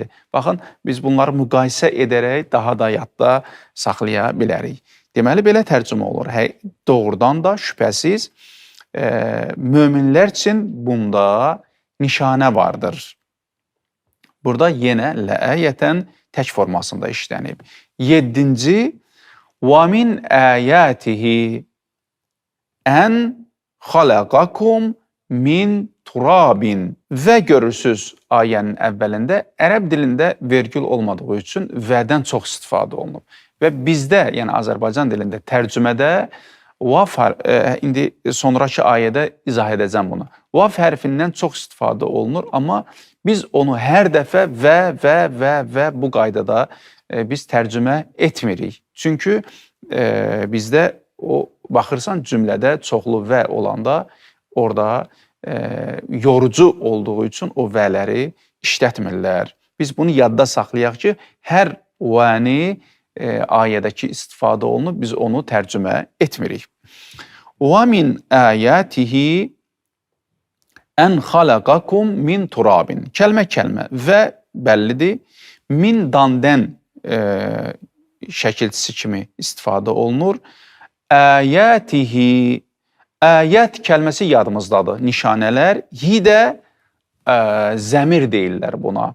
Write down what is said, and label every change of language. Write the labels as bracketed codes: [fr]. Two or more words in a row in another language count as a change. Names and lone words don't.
[az] Baxın, biz bunları müqayisə edərək daha da yadda saxlaya bilərik. Deməli, belə tərcümə olur. Doğrudan da şübhəsiz möminlər üçün bunda nişanə vardır. Burada yenə ləayətən tək formasında işlənib. 7-ci [ar] وَمِنْ آيَاتِهِ أَنْ خَلَقَكُمْ مِنْ تُرَابٍ [az] və görürsüz ayənin əvvəlində ərəb dilində vergül olmadığı üçün vədən çox istifadə olunub. Və bizdə, yəni Azərbaycan dilində tərcümədə vav, indi sonraki ayədə izah edəcəm bunu. Vav hərfindən çox istifadə olunur, amma biz onu hər dəfə və bu qaydada biz tərcümə etmirik. Çünki bizdə o baxırsan cümlədə çoxlu və olanda orada yorucu olduğu üçün o vələri işlətmirlər. Biz bunu yadda saxlayaq ki, hər vəni ayədəki istifadə olunub, biz onu tərcümə etmirik. [ar] وَمِنْ آيَاتِهِ أَنْ خَلَقَكُمْ مِنْ تُرَابٍ [az] Kəlmə və bəllidir. Min dandən şəkilçisi kimi istifadə olunur. Əyətihi, əyət kəlməsi yadımızdadır. Nişanələr, hi də zəmir deyirlər buna.